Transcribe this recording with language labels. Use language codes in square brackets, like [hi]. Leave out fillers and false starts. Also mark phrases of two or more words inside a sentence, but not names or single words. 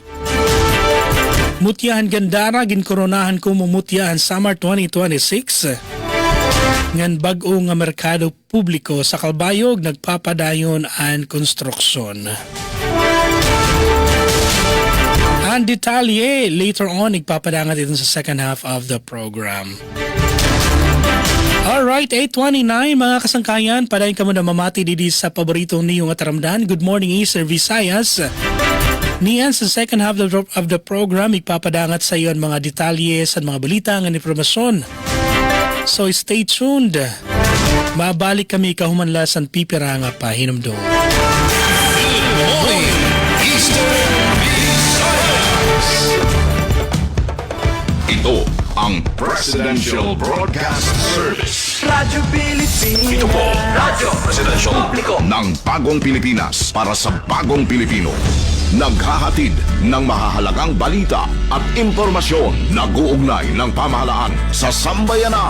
[war] Mutyahan Gandara ginkoronahan ko mumutyahan Samar 2026. Ngan bag-o nga merkado publiko sa Calbayog nagpapadayon ang konstruksyon. Ang detalye [en] later on, [war] igpapadangat ito sa [en] second half of the program. [war] Alright, 8:29 mga kasangkayan, padayon ka mo na mamati didi sa paboritong niyong ataramdan. [en] Good morning, Eastern Visayas. [war] Niyan sa [en] second half of the program, [war] ippapadangat sa iyo ang mga detalye sa mga balita ng informasyon. [en] So stay tuned. [war] Mabalik kami kahumanlasan pipiranga pa hinumdo. [en] Good morning, Eastern Visayas. [tl] Ito ang Presidential Broadcast Service. Radyo Pilipinas. Ito po, Radyo Presidential Publiko ng Bagong Pilipinas para sa Bagong Pilipino. Naghahatid ng mahahalagang balita at impormasyon na guugnay ng pamahalaan sa sambayanan.